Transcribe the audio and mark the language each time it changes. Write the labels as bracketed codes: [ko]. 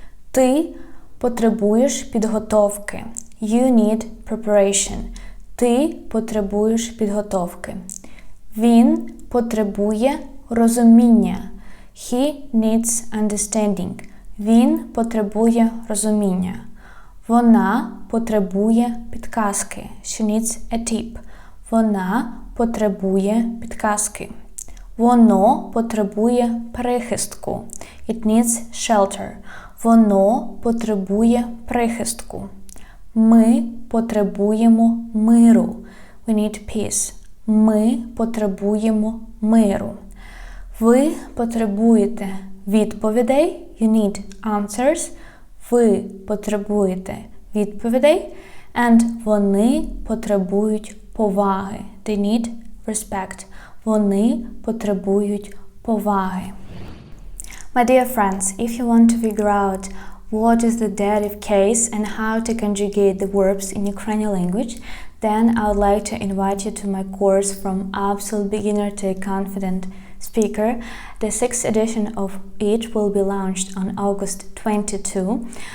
[uk] Ти потребуєш підготовки. [en] You need preparation. [uk] Ти потребуєш підготовки. Він потребує розуміння. [en] He needs understanding. [uk] Він потребує розуміння. Вона потребує підказки. [en] She needs a tip. [uk] Вона потребує підказки. Воно потребує прихистку. [en] It needs shelter. [uk] Воно потребує прихистку. Ми потребуємо миру. [en] We need peace. [uk] Ми потребуємо миру. Ви потребуєте відповідей. [en] You need answers. [uk] Ви потребуєте відповідей. And вони потребують поваги. [en] They need respect. [uk] Вони потребують поваги. [en] My dear friends, if you want to figure out what is the dative case and how to conjugate the verbs in Ukrainian language, then I would like to invite you to my course From Absolute Beginner to a Confident Speaker. The 6th edition of it will be launched on August 22.